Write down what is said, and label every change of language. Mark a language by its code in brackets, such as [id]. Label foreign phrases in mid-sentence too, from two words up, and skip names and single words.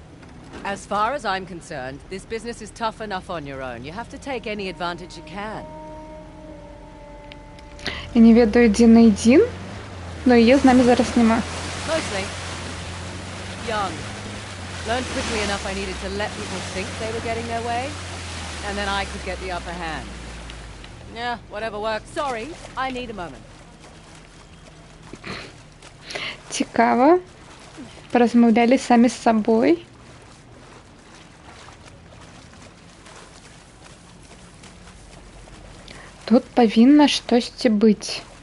[en] As far as I'm concerned, this business is tough enough on your own. You have to take any advantage you can. [be] Я не ведаю, дзе Найдзін, но яе з намі зараз няма. [en] Mostly young. Learned quickly enough I needed to let people think they were getting their way, and then I could get the upper hand. Yeah, whatever works. Sorry, I need a moment. [be] Цікава. Паразмаўлялі самі з сабой. Тут павінна штосьці быць.